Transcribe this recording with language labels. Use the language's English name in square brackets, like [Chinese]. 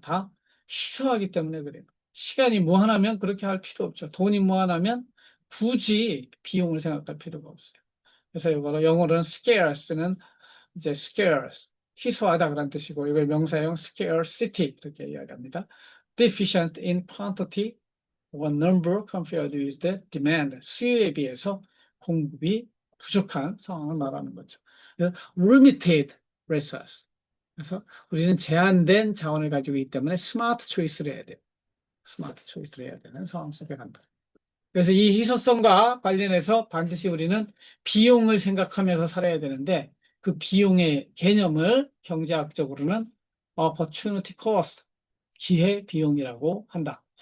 [Korean] 다 희소하기 때문에 그래요. 시간이 무한하면 그렇게 할 필요 없죠. 돈이 무한하면 굳이 비용을 생각할 필요가 없어요. 그래서 이거로 영어로는 scarce는 이제 scarce, 희소하다 그런 뜻이고, 이걸 명사형 scarcity 이렇게 이야기합니다. [English] deficient in quantity or number compared with the demand, [Korean] 수요에 비해서 공급이 부족한 상황을 말하는 거죠. 그래서 [English] limited resource. [Korean] 그래서 우리는 제한된 자원을 가지고 있기 때문에 스마트 초이스를 해야 돼요. 스마트 초이스를 해야 되는 상황 속에 간다. 그래서 이 희소성과 관련해서 반드시 우리는 비용을 생각하면서 살아야 되는데 그 비용의 개념을 경제학적으로는 opportunity cost, 기회 비용이라고 한다.